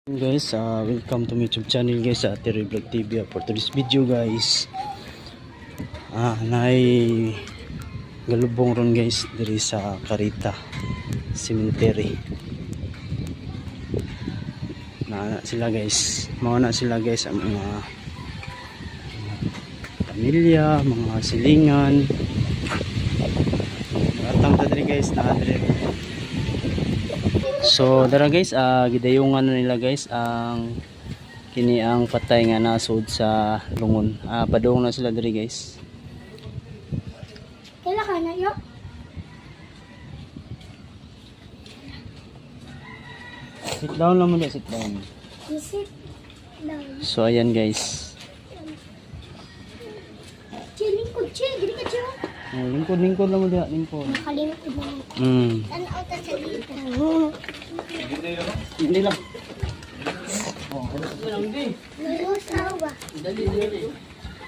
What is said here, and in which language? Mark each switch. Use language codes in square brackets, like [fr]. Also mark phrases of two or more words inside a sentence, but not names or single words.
[en] Guys, welcome to my YouTube channel guys, Terry Vlog TV. For today's video guys, [ceb] naay galubong ron guys diri sa Carita Cemetery. Na sila guys, mga ang mga pamilya, mga silingan. Atang ta diri guys, na diri. So dara guys, gidayungan na nila guys ang kini ang patay nga nasud sa lungon. Padung na sila diri guys. [tl] Kailan ka na yo? [en] Sit down [tl] lang muna, [en] sit down. Sit down. [tl] So ayan guys. [ceb] Lingkod, dili ka chill. Lingkod lang mo diha, lingkod. Nakalingkod na. Tanaw ta sa dito. [tl] Hindi lang. [ceb] Lulus na ba?